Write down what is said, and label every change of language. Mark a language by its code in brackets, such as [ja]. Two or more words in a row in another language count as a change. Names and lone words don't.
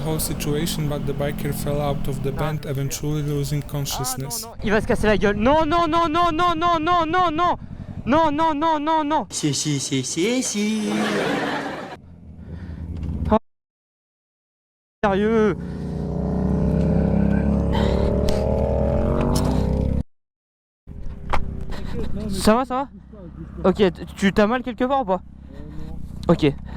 [en] whole situation, but the biker fell out of the bend, eventually losing consciousness. [fr] Ah, non, non, il va se casser la gueule. Non, non, non, non, non, non, non, non, non. Non, non, non, non, non. Si. Oh, sérieux. Ça va, ça va? Ok, tu t'as mal quelque part ou pas? Ok.